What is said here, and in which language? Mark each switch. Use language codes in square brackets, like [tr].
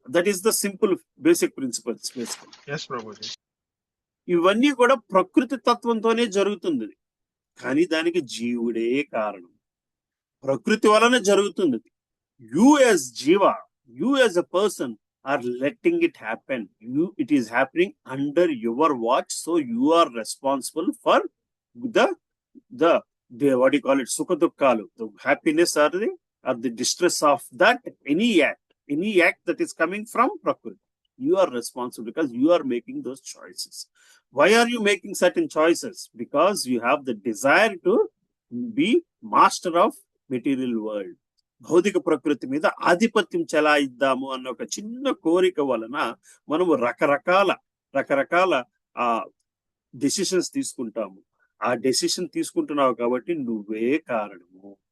[en] That is the simple basic principles basically. [te] ఇవన్నీ కూడా ప్రకృతి తత్వంతోనే జరుగుతుంది, కానీ దానికి జీవుడే కారణం. ప్రకృతి వలన జరుగుతుంది. [en] You as జీవ, you as a person are letting it happen. It is happening under your watch. So you are responsible for the what do you call it, sukha dukkalu, the happiness or the distress of that any act that is coming from Prakriti. You are responsible because you are making those choices. Why are you making certain choices? Because you have the desire to be master of material world. [te] భౌతిక ప్రకృతి మీద ఆధిపత్యం చెలాయిద్దాము అన్న ఒక చిన్న కోరిక వలన మనము రకరకాల డెసిషన్స్ తీసుకుంటాము. ఆ డెసిషన్ తీసుకుంటున్నావు కాబట్టి నువ్వే కారణము.